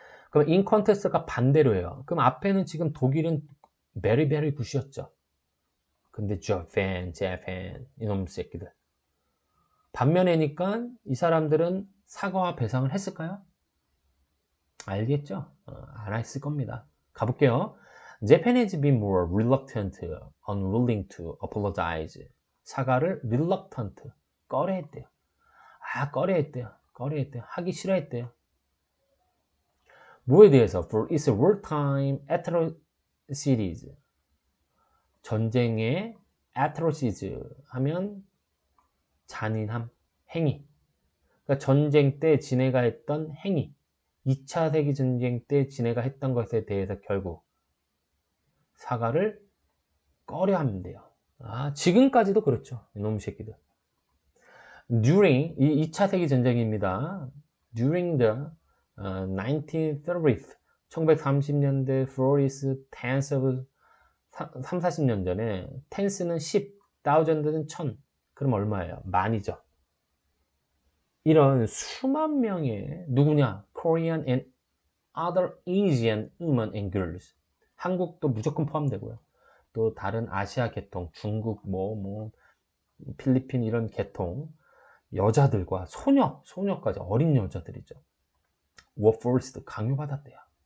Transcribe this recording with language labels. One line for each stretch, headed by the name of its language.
Korean: 그럼
English: in contrast
Korean: 가 반대로 해요. 그럼 앞에는 지금 독일은
English: very very
Korean: 굿이었죠. 근데 Japan 이놈 새끼들. 반면에니까 이 사람들은 사과와 배상을 했을까요? 알겠죠? 안 했을 겁니다. 가볼게요.
English: Japan has been more reluctant, unwilling to apologize.
Korean: 사과를 reluctant, 꺼려했대요. 꺼려했대요. 하기 싫어했대요. 뭐에 대해서?
English: For its wartime atrocities.
Korean: 전쟁의 atrocities 하면 잔인함, 행위. 그러니까 전쟁 때 지네가 했던 행위. 2차 세계전쟁 때 지네가 했던 것에 대해서 결국 사과를 꺼려 하면 돼요. 지금까지도 그렇죠. 이놈 새끼들. During, 이 2차 세계전쟁입니다.
English: During the 1930th,
Korean: 1930년대
English: Floris tens of
Korean: 3, 40년 전에 tense는 10, thousand는 1000. 그럼 얼마예요? 만이죠. 이런 수만 명의 누구냐?
English: Korean and other Asian women and girls.
Korean: 한국도 무조건 포함되고요. 또 다른 아시아 계통, 중국, 필리핀 이런 계통 여자들과 소녀까지 어린 여자들이죠.
English: were forced,
Korean: 강요받았대요.